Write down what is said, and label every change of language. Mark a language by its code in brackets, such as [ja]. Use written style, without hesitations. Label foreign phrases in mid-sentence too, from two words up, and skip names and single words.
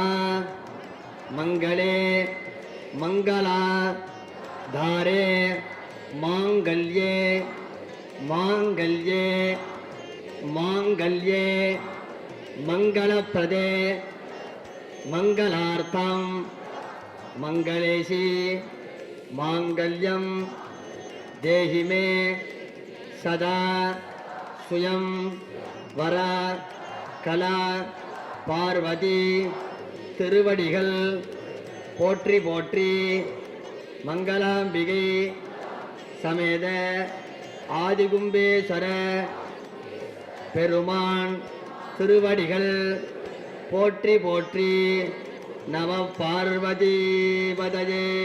[sa] मंगले मंगला धारे मांगल्ये मांगल्ये मांगल्ये मंगलप्रदे मंगलार्थं मंगलेशी मांगल्यं देहि मे सदा स्वयं वरा कला [ta] பார்வதி திருவடிகள் போற்றி போற்றி மங்களாம்பிகை சமேத ஆதிகும்பேஸ்வர பெருமான் திருவடிகள் போற்றி போற்றி [sa] नम पार्वती पतये.